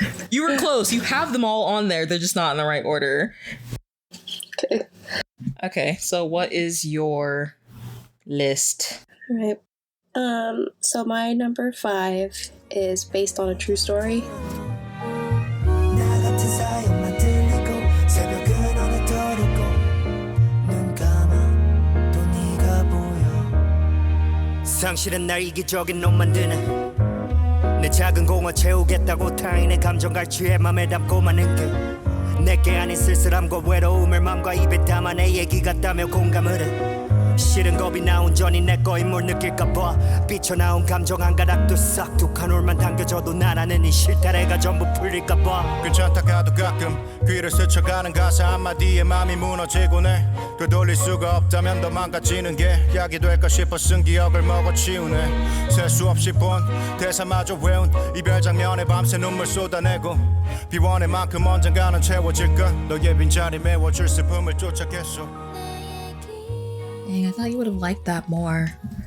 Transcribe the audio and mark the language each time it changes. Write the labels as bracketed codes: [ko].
[en] You were close. You have them all on there, they're just not in the right order. Okay. Okay, so what is your list? All right. So my number 5 is Based on a True Story. [ko] 나 같은 사연만 들리고 새벽은 어느 떠오르고 눈 감아 또 네가 보여 상실은 날 이기적인 놈 만드네 내 작은 공허 채우겠다고 타인의 감정 갈취에 맘에 담고 마는 게 내게 아닌 쓸쓸함과 외로움을 맘과 입에 담아 내 얘기 같다며 공감을 해 싫은 겁이 나 온전히 내 거인 뭘 느낄까봐 삐쳐나온 감정 한 가닥도 싹 툭한 올만 당겨져도 나라는 이 실타래가 전부 풀릴까봐 괜찮다 가도 가끔 귀를 스쳐가는 가사 한마디에 맘이 무너지곤 해 되돌릴 수가 없다면 더 망가지는 게 약이 될까 싶어 쓴 기억을 먹어치우네 셀 수 없이 본 대사마저 외운 이별 장면에 밤새 눈물 쏟아내고 비워낼 만큼 언젠가는 채워질까 너의 빈자리 메워줄 슬픔을 쫓아겠어 [en] Dang, I thought you would have liked that more.